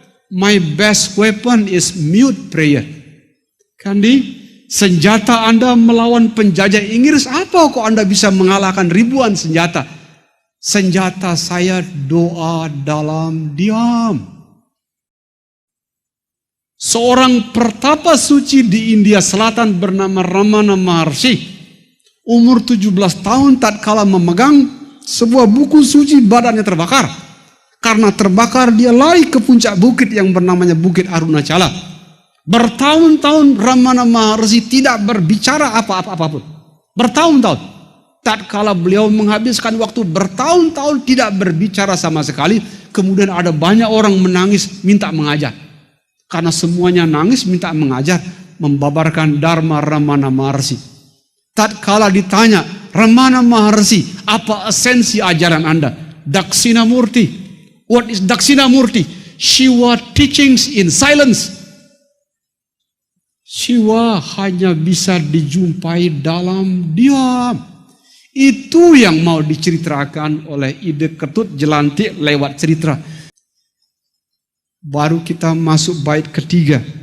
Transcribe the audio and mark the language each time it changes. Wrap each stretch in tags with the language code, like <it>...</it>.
<en>My best weapon is mute prayer.</en> <id>Gandhi, senjata Anda melawan penjajah Inggris apa kok Anda bisa mengalahkan ribuan senjata? Senjata saya doa dalam diam. Seorang pertapa suci di India Selatan bernama Ramana Maharshi, umur 17 tahun tatkala memegang sebuah buku suci badannya terbakar. Karena terbakar dia lari ke puncak bukit yang bernamanya Bukit Arunachala. Bertahun-tahun Ramana Maharshi tidak berbicara apa-apa-apapun. Bertahun-tahun. Tatkala beliau menghabiskan waktu bertahun-tahun tidak berbicara sama sekali, kemudian ada banyak orang menangis minta mengajar. Karena semuanya nangis minta mengajar, membabarkan Dharma Ramana Maharshi. Tatkala ditanya, Ramana Maharshi, apa esensi ajaran Anda?</id> <en>Dakshinamurti. What is Dakshinamurti? Shiva teachings in silence.</en> <id>Shiva hanya bisa dijumpai dalam diam. Itu yang mau diceritakan oleh Ide Ketut Jelantik lewat cerita. Baru kita masuk bait ketiga.</id>